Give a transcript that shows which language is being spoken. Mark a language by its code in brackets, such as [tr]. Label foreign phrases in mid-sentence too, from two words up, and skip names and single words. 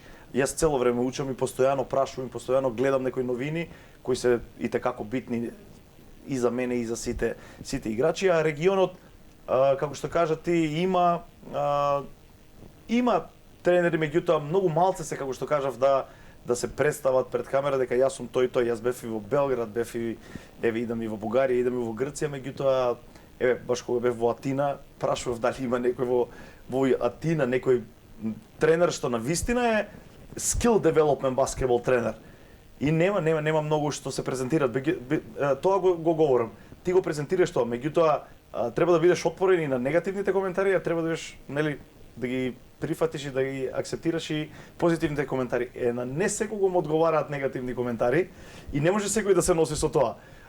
[mk] Јас цело време учам и постојано прашувам, постојано гледам некои новини кои се и tekako битни и за мене и за сите играчи, а регионот, како што кажа ти, има тренери, меѓутоа многу малце се, како што кажав, да се представат пред камера дека јас сум тој. Јас бев и во Белград, бев и идам и во Бугарија, идам и во Грција, меѓутоа баш кога бев во Атина, прашував дали има некој во Атина некој тренер што навистина е [en] skill development basketball [mk] тренер. И нема многу што се презентираат. Тоа го говорам. Ти го презентираш тоа, меѓутоа треба да бидеш отворен и на негативните коментари, а треба да бидеш, нели, да ги прифатиш и да ги акцептираш и позитивните коментари. На не секогу му одговараат негативни коментари и не може секој да се носи со тоа.